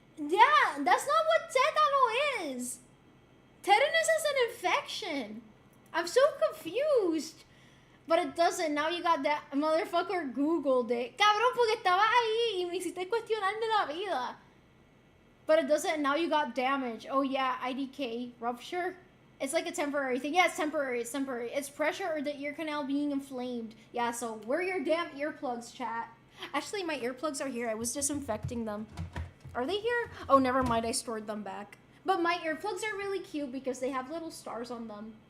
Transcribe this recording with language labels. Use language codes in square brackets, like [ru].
[en] Yeah, that's not what tétano is. Tetanus is an infection. I'm so confused. But it doesn't. Now you got that motherfucker Googled it. [es] Cabrón, porque estaba ahí y me hiciste cuestionarme la vida. [en] But it doesn't. Now you got damage. Oh yeah, IDK. Rupture? It's like a temporary thing. Yeah, it's temporary. It's temporary. It's pressure or the ear canal being inflamed. Yeah, so wear your damn earplugs, chat. Actually, my earplugs are here. I was disinfecting them. Are they here? Oh, never mind. I stored them back. But my earplugs are really cute because they have little stars on them.